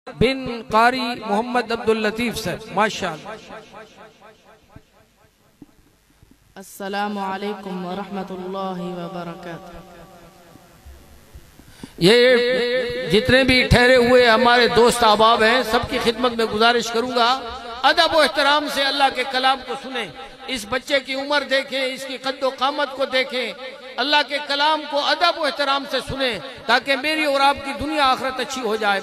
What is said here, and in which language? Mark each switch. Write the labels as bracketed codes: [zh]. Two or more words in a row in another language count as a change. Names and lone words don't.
[ur] बिन कारी मोहम्मद अब्दुल लतीफ साहब, माशाअल्लाह। [ar] السلام عليكم ورحمة الله وبركاته. [ur] یہ جتنے بھی ٹھہرے ہوئے ہمارے دوست احباب ہیں، سب کی خدمت میں گزارش کروں گا، ادب و احترام سے اللہ کے کلام کو سنے. اس بچے کی عمر دیکھیں، اس کی قد و قامت کو دیکھیں، اللہ کے کلام کو ادب و احترام سے سنے، تاکہ میری اور آپ کی دنیا آخرت اچھی ہو جائے.